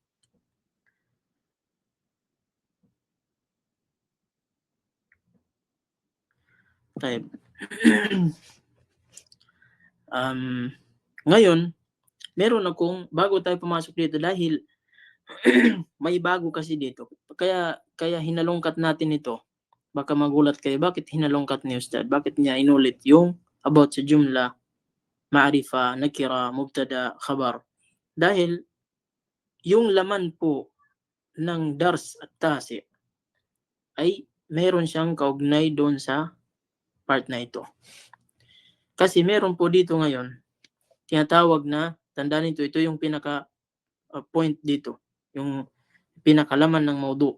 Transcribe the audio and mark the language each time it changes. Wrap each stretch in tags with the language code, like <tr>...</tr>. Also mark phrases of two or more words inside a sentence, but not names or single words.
<tl>Ngayon, meron akong, bago tayo pumasok dito, dahil may bago kasi dito. Kaya hinalungkat natin ito. Baka magulat kayo, bakit hinalungkat ni Ustad? Bakit niya inulit yung about sa</tl> <ar>جملة، معرفة، نكرة، مبتدأ، خبر?</ar> <tl>Dahil yung laman po ng dars at tasi ay meron siyang kaugnay doon sa part na ito. Kasi meron po dito ngayon, tinatawag na, tandaan ito yung pinaka point dito, yung pinakalaman ng maudu.</tl>